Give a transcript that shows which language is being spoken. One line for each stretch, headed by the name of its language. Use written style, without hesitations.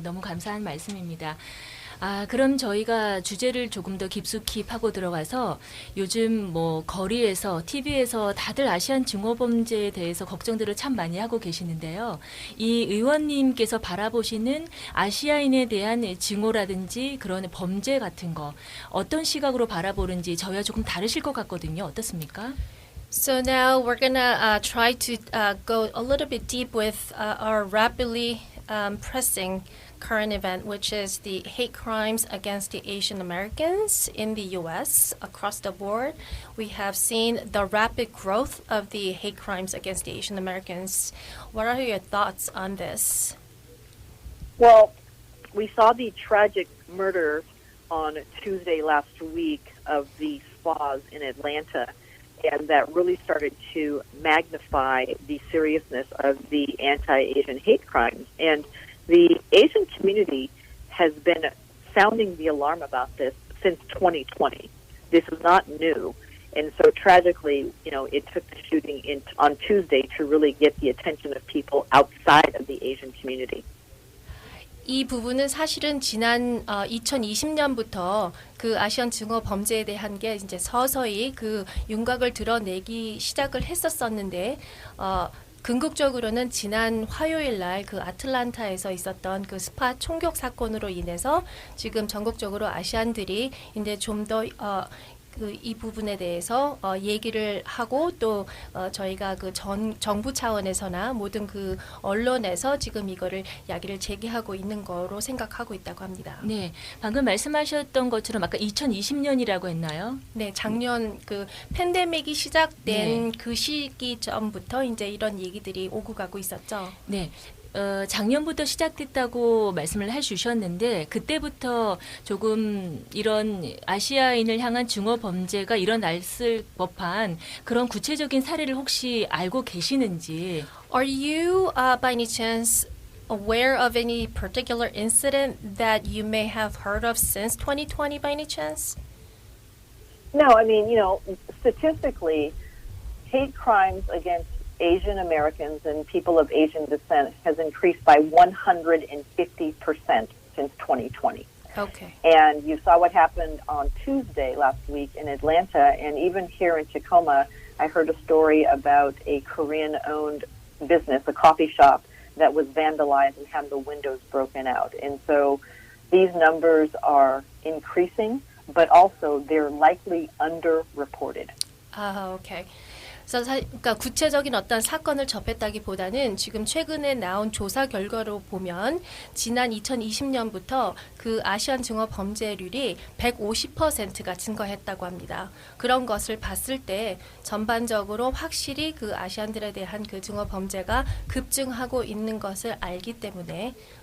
Korean: 너무 감사한 말씀입니다. 그럼 저희가 주제를 조금 더 깊숙이 파고 들어가서 요즘 거리에서, TV에서 다들 아시안 증오범죄에 대해서 걱정들을 참 많이 하고 계시는데요. 이 의원님께서 바라보시는 아시아인에 대한 증오라든지 그런 범죄 같은 거 어떤 시각으로 바라보는지 저희와 조금 다르실 것 같거든요. 어떻습니까?
English: So now we're gonna try to go a little bit deep with our rapidly pressing current event, which is the hate crimes against the Asian Americans in the U.S. across the board. We have seen the rapid growth of the hate crimes against the Asian Americans. What are your thoughts on this? Well, we saw the tragic murder on Tuesday last week of the spas in Atlanta, and that really started to magnify the seriousness of the anti-Asian hate crimes. And the Asian community has been sounding the alarm about this since 2020. This is not new. And so tragically, it took the shooting on Tuesday to really get the attention of people outside of the Asian community.
Korean: 이 부분은 사실은 지난 2020년부터 그 아시안 증오 범죄에 대한 게 이제 서서히 그 윤곽을 드러내기 시작을 했었었는데 궁극적으로는 지난 화요일 날 그 아틀란타에서 있었던 그 스파 총격 사건으로 인해서 지금 전국적으로 아시안들이 이제 좀 더 이 부분에 대해서 얘기를 하고 또 저희가 그 정부 차원에서나 모든 그 언론에서 지금 이거를 야기를 제기하고 있는 거로 생각하고 있다고 합니다. 네, 방금 말씀하셨던 것처럼 아까 2020년이라고 했나요? 네, 작년 그 팬데믹이 시작된 그 시기점부터 이제 이런 얘기들이 오고 가고 있었죠. 네. 작년부터 시작됐다고 말씀을 해주셨는데 그때부터 조금 이런 아시아인을 향한 증오 범죄가 일어났을 법한 그런 구체적인 사례를 혹시 알고 계시는지?
English: Are you by any chance aware of any particular incident that you may have heard of since 2020 by any chance? No, I mean, statistically, hate crimes against Asian Americans and people of Asian descent has increased by 150% since 2020. Okay. And you saw what happened on Tuesday last week in Atlanta, and even here in Tacoma, I heard a story about a Korean-owned business, a coffee shop, that was vandalized and had the windows broken out. And so these numbers are increasing, but also they're likely underreported. Okay.
Korean: 그러니까 구체적인 어떤 사건을 접했다기보다는 지금 최근에 나온 조사 결과로 보면 지난 2020년부터 그 아시안 증오 범죄율이 150%가 증가했다고 합니다. 그런 것을 봤을 때 전반적으로 확실히 그 아시안들에 대한 그 증오 범죄가 급증하고 있는 것을 알기 때문에